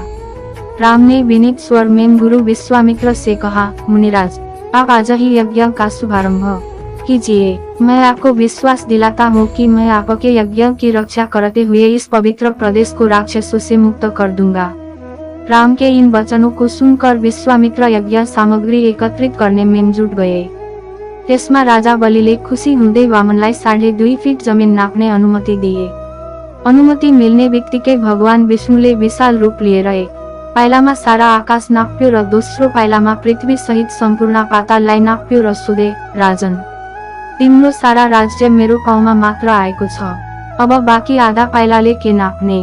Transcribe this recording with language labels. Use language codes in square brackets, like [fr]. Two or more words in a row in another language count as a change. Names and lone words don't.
[hi] राम ने विनीत स्वर में गुरु विश्वामित्र से कहा, मुनिराज, आप आज ही यज्ञ का शुभारंभ कीजिए। मैं आपको विश्वास दिलाता हूँ कि मैं आपके यज्ञ की रक्षा करते हुए इस पवित्र प्रदेश को राक्षसों से मुक्त कर दूंगा। राम के इन वचनों को सुनकर विश्वामित्र यज्ञ सामग्री एकत्रित करने में जुट गए। [ne] त्यसमा राजा बलिले खुशी हुँदै वामनलाई 2.5 फिट जमिन नाप्ने अनुमति दिए। अनुमति मिल्ने बित्तिकै भगवान विष्णुले विशाल रूप लिएर एक पाइलामा सारा आकाश नाप्यो र दोस्रो पाइलामा पृथ्वी सहित सम्पूर्ण पाताललाई नाप्यो र सोधे, राजन, तिम्रो सारा राज्य मेरो पाउमा मात्र आएको छ, अब बाँकी आधा पाइलाले के नाप्ने?